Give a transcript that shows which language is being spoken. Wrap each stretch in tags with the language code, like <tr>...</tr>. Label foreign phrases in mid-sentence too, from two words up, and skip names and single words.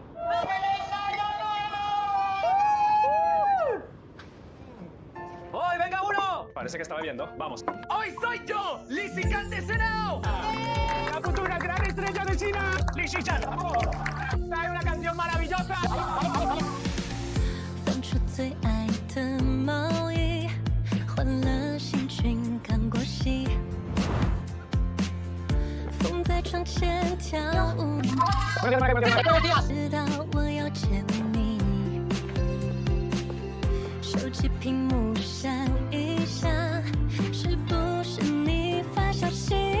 <es>¡Hoy, venga! Parece que está bebiendo. Vamos. ¡Hoy soy yo! ¡Lizzy Can de Senao! ¡La futura gran estrella de China! ¡Lizzy Can! ¡Trae una canción maravillosa!</es> <zh>放出最爱的毛衣，换了新裙看过戏，风在窗前跳舞，知道我要见你，手机屏幕闪一下，是不是你发消息？</zh>